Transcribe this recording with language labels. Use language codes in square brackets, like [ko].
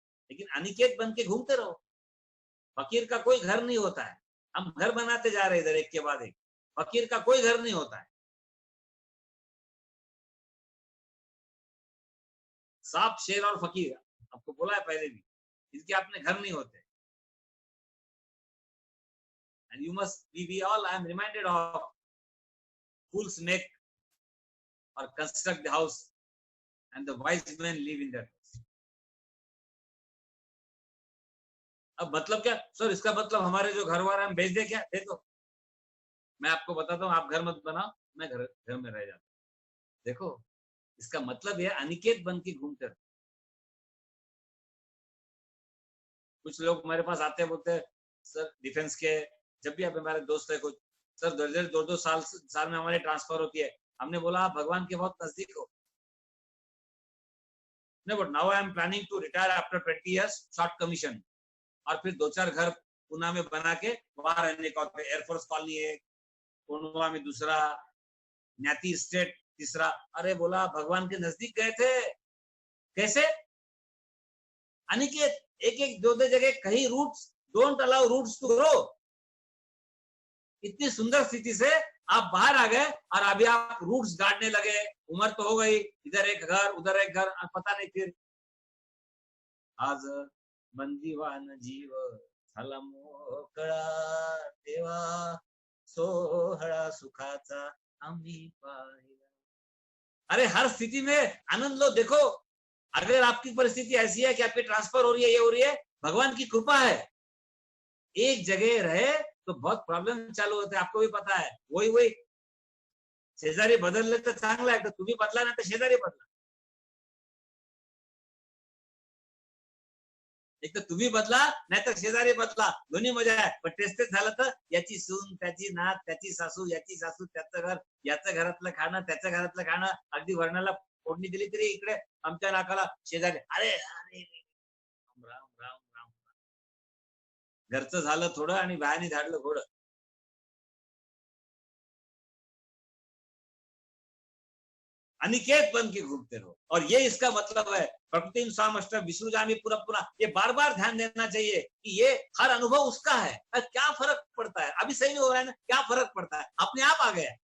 [hi] लेकिन अनिकेत बन के घूमते रहो। फकीर का कोई घर नहीं होता है, हम घर बनाते जा रहे इधर एक के बाद एक। फकीर का कोई घर नहीं होता है। सांप, शेर और फकीर, आपको बोला है पहले भी, इनके अपने घर नहीं होते। [en] And you must, we all, I am reminded of fools make or construct the house and the wise men live in that house. [hi] अब मतलब क्या सर, इसका मतलब हमारे जो घर वाले हम भेज दे क्या? दे दो, मैं आपको बताता हूँ, आप घर मत बनाओ, मैं घर में रह जाता हूँ। देखो इसका मतलब ये अनिकेत बन के घूमते रहो। कुछ लोग हमारे पास आते हैं, बोलते हैं सर डिफेंस के, जब भी आप हमारे दोस्त है कुछ, सर 2-2 साल में हमारी ट्रांसफर होती है। हमने बोला आप भगवान के बहुत नजदीक हो। [en] नहीं, but now I am planning to retire after 20 years short commission, [hi] और फिर 2-4 घर पुणे में बना के वहां रहने का। एयरफोर्स कॉलोनी है, कोनवा में दूसरा, न्याती स्टेट तीसरा। अरे बोला भगवान के नजदीक गए थे। कैसे? अनिकेत, एक एक 2-2 जगह, कहीं roots, [en] Don't allow roots to grow. [hi] इतनी सुंदर स्थिति से आप बाहर आ गए और अभी आप रूट्स गाड़ने लगे। उम्र तो हो गई, इधर एक घर उधर एक घर, पता नहीं फिर [mr] आज बंदीवान जीव झाला मोकळा, तेव्हा सोहळा सुखाचा आम्ही पाहिला। [hi] अरे हर स्थिति में आनंद लो। देखो अगर आपकी परिस्थिति ऐसी है कि आपकी ट्रांसफर हो रही है, ये हो रही है, भगवान की कृपा है। एक जगह रहे तो बहुत प्रॉब्लम चालू होते हैं, आपको भी पता है। [mr] वही शेजारी बदलले तर चांगलं आहे, तर तुम्ही बदला ना तर शेजारी बदला। एक तर तुम्ही बदला नाहीतर शेजारी बदला, दोन्ही मजा आहे। पण तेच झालं तर याची सून, त्याची नात, त्याची सासू, याची सासू, त्याचं घर, याचं घरातलं खाणं, त्याच्या घरातलं खाणं, अगदी वर्णाला फोडणी दिली तरी इकडे आमच्या नाकाला शेजारी, अरे अरे राम राम राम राम। घरचं झालं थोडं आणि बाहेरनी झाडलं घोडं। [hi] अनिकेत बन के घूमते रहो, और ये इसका मतलब है। [sa] प्रकृति सामष्ट विसृजामि पुनः पुनः, [hi] ये बार बार ध्यान देना चाहिए कि ये हर अनुभव उसका है। क्या फर्क पड़ता है, अभी सही नहीं हो रहा है ना, क्या फर्क पड़ता है, अपने आप आ गया।